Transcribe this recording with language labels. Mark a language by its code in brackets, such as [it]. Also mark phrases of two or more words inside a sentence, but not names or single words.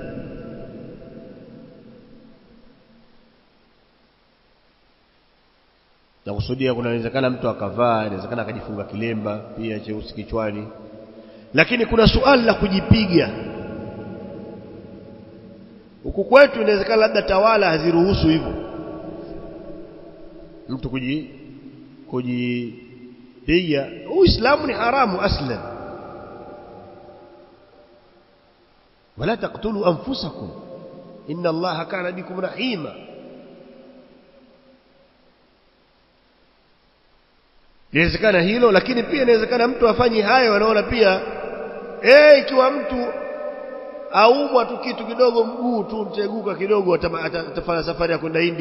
[sw] Na kusudia kuna inawezekana mtu akavaa, inawezekana akajifunga kilemba pia cheusi kichwani. Lakini kuna suala la kujipiga. Huku kwetu inawezekana labda tawala haziruhusu hivyo, mtu kujipiga. Uislamu ni haramu aslan. [ar] ولا تقتلوا أنفسكم إن الله كان بكم رحيما. [sw] Inawezekana hilo, lakini pia inawezekana mtu afanye hayo anaona pia ikiwa mtu aumwa tu kitu kidogo, mguu tu mteguka kidogo, atafanya safari ya kwenda India.